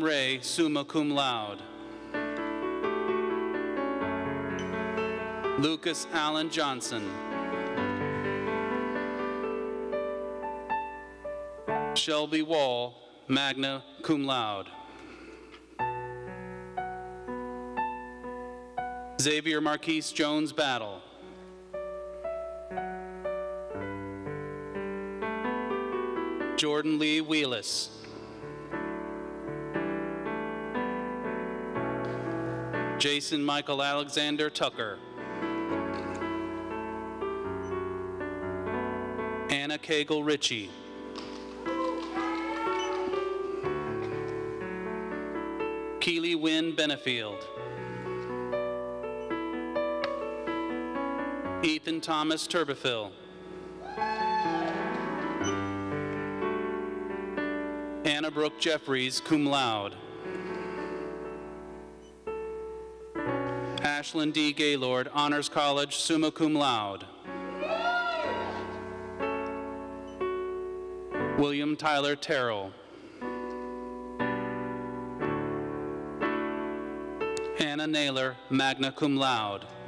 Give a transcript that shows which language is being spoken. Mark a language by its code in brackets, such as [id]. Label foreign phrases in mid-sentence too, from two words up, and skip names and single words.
[la] Ray, summa cum laude. [en] Lucas Allen Johnson. Shelby Wall, [la] magna cum laude. [en] Xavier Marquise Jones Battle. Jordan Lee Wheelis. Jason Michael Alexander Tucker. Anna Cagle Ritchie. Keely Wynn Benefield. Ethan Thomas Turbeville. Anna Brooke Jeffries, [la] cum laude. [en] Ashlyn D. Gaylord, Honors College, [la] summa cum laude. [en] William Tyler Terrell. Hannah Naylor, [la] magna cum laude.